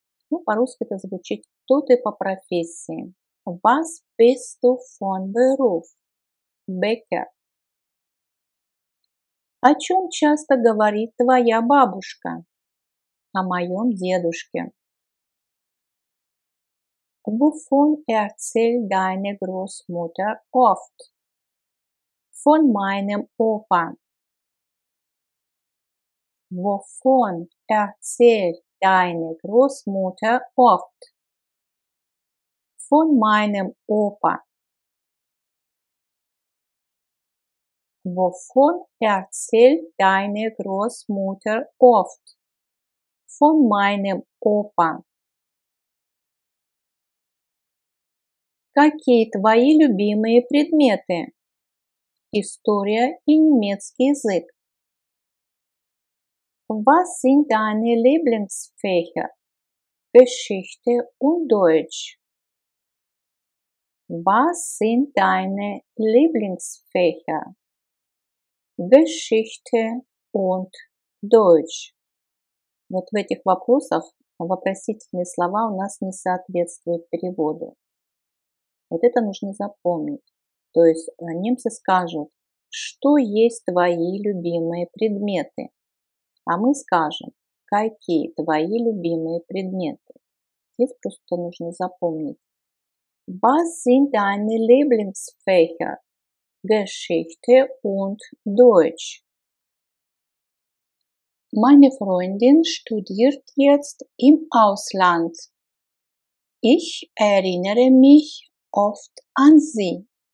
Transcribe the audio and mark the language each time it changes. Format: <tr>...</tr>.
<ru>Ну, по-русски это звучит, кто ты по профессии.</ru> <de>Was bist du von Beruf? Bäcker.</de> <ru>О чем часто говорит твоя бабушка? О моем дедушке.</ru> <de>Wovon erzählt deine Großmutter oft? Von meinem Opa. Wovon erzählt deine Großmutter oft? Von meinem Opa. Wovon erzählt deine Großmutter oft? Von meinem Opa.</de> <ru>Какие твои любимые предметы? История и немецкий язык.</ru> <de>Was sind deine Lieblingsfächer? Geschichte und Deutsch. Was sind deine Lieblingsfächer? Geschichte und Deutsch.</de> <ru>Вот в этих вопросах вопросительные слова у нас не соответствуют переводу. Вот это нужно запомнить. То есть немцы скажут, что есть твои любимые предметы. А мы скажем, какие твои любимые предметы. Здесь просто нужно запомнить.</ru> <de>Was sind deine Lieblingsfächer? Geschichte und Deutsch. Meine Freundin studiert jetzt im Ausland. Ich erinnere mich oft an sie.</de>